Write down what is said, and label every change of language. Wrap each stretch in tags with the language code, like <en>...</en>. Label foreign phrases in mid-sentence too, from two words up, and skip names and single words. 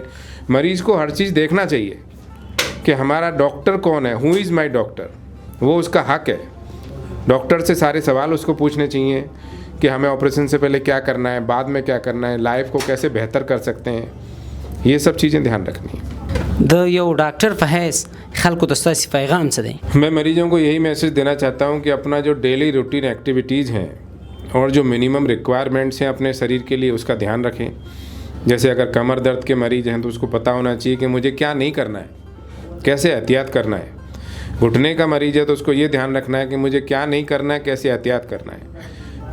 <ur>مریض کو ہر چیز دیکھنا چاہیے کہ ہمارا ڈاکٹر کون ہے,</ur> <en>who is my doctor,</en> <ur>وہ اس کا حق ہے. ڈاکٹر سے سارے سوال اس کو پوچھنے چاہیے کہ ہمیں آپریشن سے پہلے کیا کرنا ہے، بعد میں کیا کرنا ہے، لائف کو کیسے بہتر کر سکتے ہیں، یہ سب چیزیں دھیان رکھنی ہے.</ur> <ps>د یو ډاکټر په حیث خلکو ته ستاسو پیغام څه دی؟</ps> <ur>میں مریضوں کو یہی میسج دینا چاہتا ہوں کہ اپنا جو</ur> <en>daily routine activities</en> <ur>ہیں اور جو</ur> <en>minimum requirements</en> <ur>ہیں اپنے شریر کے لیے، اس کا دھیان رکھیں. جیسے اگر کمر درد کے مریض ہیں تو اس کو پتہ ہونا چاہیے کہ مجھے کیا نہیں کرنا ہے، کیسے احتیاط کرنا ہے. گھٹنے کا مریض ہے تو اس کو یہ دھیان رکھنا ہے کہ مجھے کیا نہیں کرنا ہے، کیسے احتیاط کرنا ہے.</ur>